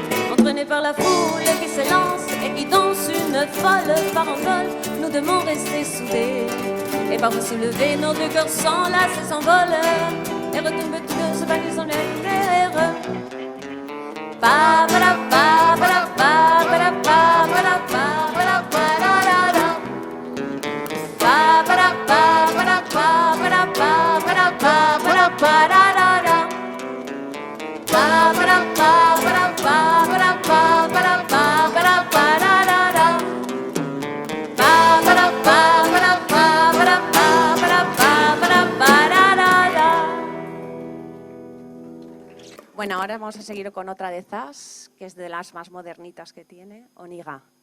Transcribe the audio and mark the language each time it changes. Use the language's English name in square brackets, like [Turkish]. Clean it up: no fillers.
[French] Entraînés par la foule qui s'élance et qui danse une folle farandole, nous devons rester soudés. Et parfois se lever, nos deux cœurs s'enlacent et s'envolent, et retombent tous deux ce panier sans livrer. Pa para pa para pa para pa para pa para pa da da da. Pa para pa para pa para pa para pa para pa da da da. Pa para pa para pa para pa para pa para pa da da da. Pa para pa para pa para pa para pa para pa da da da. [Spanish] Bueno, ahora vamos a seguir con otra de Zaz, que es de las más modernitas que tiene, On ira.